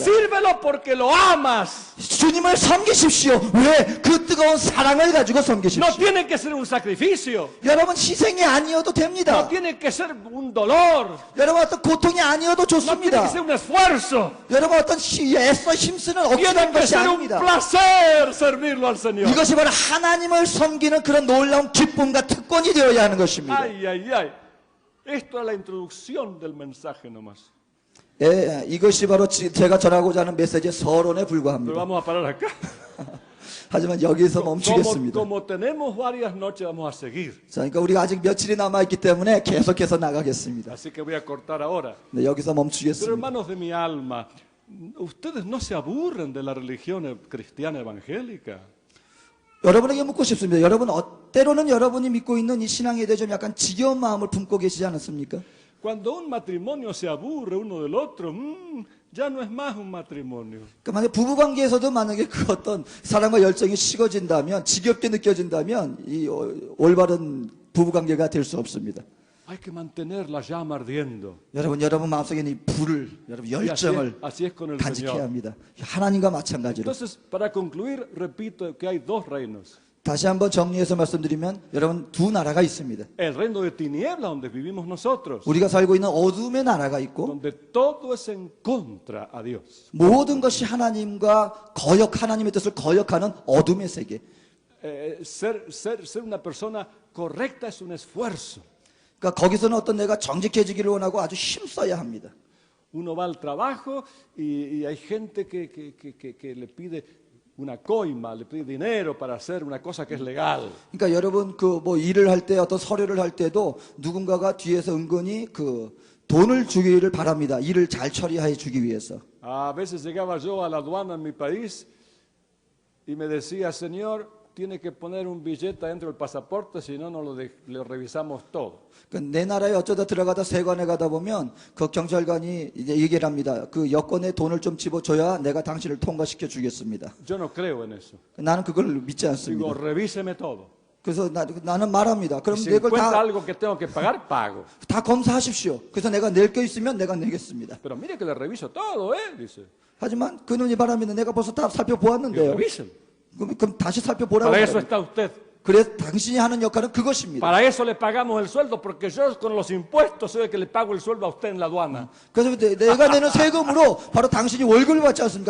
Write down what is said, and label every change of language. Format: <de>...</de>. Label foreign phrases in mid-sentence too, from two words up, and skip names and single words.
<es>Sírvelo porque lo amas.</es> <ko>주님을 섬기십시오. 왜? 그 뜨거운 사랑을 가지고</ko> <es>No</es> <ko>섬기십시오.</ko> <es>tiene que ser un sacrificio.</es> <ko>여러분 희생이 아니어도</ko> <es>No</es> <ko>됩니다.</ko> <es>tiene que ser un dolor.</es> <ko>여러분 어떤 고통이 아니어도</ko> <es>No tiene</es> <ko>좋습니다.</ko> <es>que ser un esfuerzo.</es> <ko>여러분 어떤 애써 힘쓰는</ko> <es>Tiene</es> <ko>억지한</ko> <es>que</es> <ko>것이</ko> <es>ser un</es> <ko>아닙니다.</ko> <es>placer servirlo al Señor.</es> <ko>이것이 바로 하나님을 섬기는 그런 놀라운 기쁨과 특권이 되어야 하는 것입니다.</ko> <es>Ay, ay, ay. Esto es la introducción del mensaje nomás.</es> <ko>예, 이것이 바로 제가 전하고자 하는 메시지의 서론에</ko> <es>Pero</es> <ko>불과합니다.</ko> <es>vamos a parar acá.</es> <ko>하지만 여기서</ko> <es>Como,</es> <ko>멈추겠습니다.</ko> <es>como tenemos varias noches, vamos a seguir.</es> <ko>자, 그러니까 우리가 아직 며칠이 남아있기 때문에 계속해서 나가겠습니다.</ko> <es>Así que voy a cortar ahora.</es> <ko>네, 여기서</ko> <es>Pero</es> <ko>멈추겠습니다.</ko> <es>hermanos de mi alma, ustedes no se aburren de la religión cristiana evangélica.</es> <ko>여러분에게 묻고 싶습니다. 여러분, 때로는 여러분이 믿고 있는 이 신앙에 대해 좀 약간 지겨운 마음을 품고 계시지 않았습니까?</ko> <es>Cuando un matrimonio se aburre uno del otro, ya no es más un matrimonio.</es> <ko>그러니까 만약에 부부관계에서도 만약에 그 어떤 사랑과 열정이 식어진다면, 지겹게 느껴진다면, 이 올바른 부부관계가 될 수 없습니다.</ko> <es>Hay que mantener la llama ardiendo.</es> <ko>여러분 마음속에 있는 이 불을, 여러분</ko> <es>Y</es> <ko>열정을</ko> <es>así es con el</es> <ko>간직해야</ko> <es>Señor.</es> <ko>합니다. 하나님과 마찬가지로.</ko> <es>Entonces, para concluir, repito que hay dos reinos.</es> <ko>다시 한번 정리해서 말씀드리면 여러분 두 나라가 있습니다.</ko> <es>El reino de tinieblas donde vivimos nosotros,</es> <ko>우리가 살고 있는 어둠의 나라가 있고</ko> <es>donde todo es en contra a Dios.</es> <ko>모든 것이 하나님과 하나님의 뜻을 거역하는 어둠의 세계.</ko> <es>Ser una persona correcta es un esfuerzo.</es> <ko>그러니까 거기서는 어떤 내가 정직해지기를 원하고 아주 힘써야 합니다.</ko> <es>Uno va al trabajo y hay gente que le pide una coima, le pide dinero para hacer una cosa que es legal.</es> <ko>그러니까 여러분 그 뭐 일을 할 때 어떤 서류를 할 때도 누군가가 뒤에서 은근히 그 돈을 주기를 바랍니다. 일을 잘 처리해 주기 위해서.</ko> <es>A veces llegaba yo a la aduana en mi país y me decía, Señor, tiene que poner un billete dentro del pasaporte, si no, lo revisamos todo.</es> <ko>그러니까 내 나라에 어쩌다 들어가다 세관에 가다 보면 그 경찰관이 이제 얘기를 합니다. 그 여권에 돈을 좀 집어줘야 내가 당신을 통과시켜 주겠습니다.</ko> <es>Yo no creo en eso.</es> <ko>나는 그걸 믿지</ko> <es>Digo,</es> <ko>않습니다.</ko> <es>revíseme todo.</es> <ko>그래서 나는 말합니다. 그럼</ko> <es>Y si</es> <ko>내걸</ko> <es>encuentra</es> <ko>다</ko> <es>algo que tengo que pagar, pago.</es> <ko>검사하십시오. 그래서 내가 낼 게 있으면 내가 내겠습니다.</ko> <es>Pero mire que le reviso todo, dice.</es> <ko>하지만 그놈이 말합니다. 내가 벌써 다</ko> <es>Digo,</es> <ko>살펴보았는데요.</ko> <es>revisen.</es> <ko>그럼 다시 살펴보라고</ko> <es>Para eso</es> <ko>말합니다.</ko> <es>está usted.</es> <ko>그래서 당신이 하는 역할은 그것입니다.</ko> <es>Para eso le pagamos el sueldo, porque yo con los impuestos soy el que le pago el sueldo a usted en la aduana.</es> <ko>그래서 내가 내는 세금으로 바로 당신이 월급을 받지 않습니까?</ko>